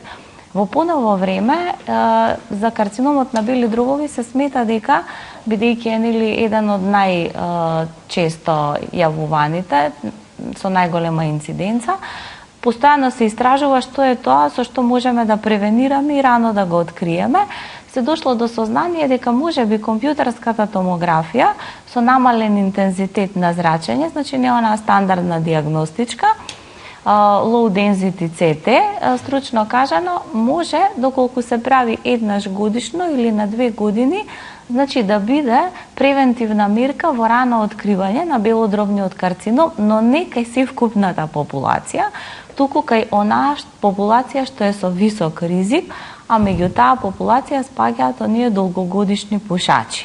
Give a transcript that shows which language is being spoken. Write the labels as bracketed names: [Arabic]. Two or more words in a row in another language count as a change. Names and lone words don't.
[Macedonian] Во поново време, за карциномот на бели дробови се смета дека, бидејќи е еден од најчесто јавуваните, со најголема инциденца, постојано се истражува што е тоа со што можеме да превенираме и рано да го откриеме. Се дошло до сознание дека можеби компјутерската томографија со намален интензитет на зрачење, значи не она стандардна диагностичка, [English] low density CT, [Macedonian] стручно кажано, може, доколку се прави еднаш годишно или на 2 години, значи да биде превентивна мерка во рано откривање на белодробниот карцином, но не кај севкупната популација, туку кај онаа популација што е со висок ризик, а меѓу таа популација спаѓаат оние долгогодишни пушачи.